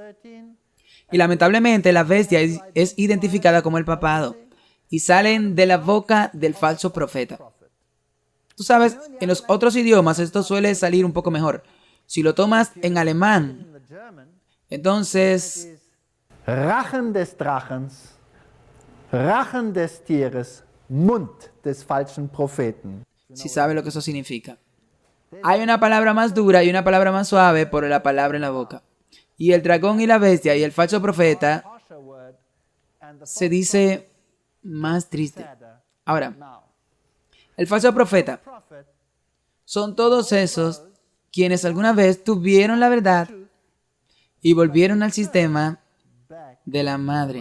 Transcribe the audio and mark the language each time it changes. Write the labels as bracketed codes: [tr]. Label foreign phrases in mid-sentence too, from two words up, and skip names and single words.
[es] Y lamentablemente la bestia es identificada como el papado, y salen de la boca del falso profeta. Tú sabes, en los otros idiomas esto suele salir un poco mejor. Si lo tomas en alemán, entonces [de] Rachen des Drachens, Rachen des Tieres, Mund des falschen Propheten. [es] si sabes lo que eso significa. Hay una palabra más dura y una palabra más suave por la palabra en la boca. Y el dragón y la bestia y el falso profeta se dice más triste. Ahora, el falso profeta son todos esos quienes alguna vez tuvieron la verdad y volvieron al sistema de la madre.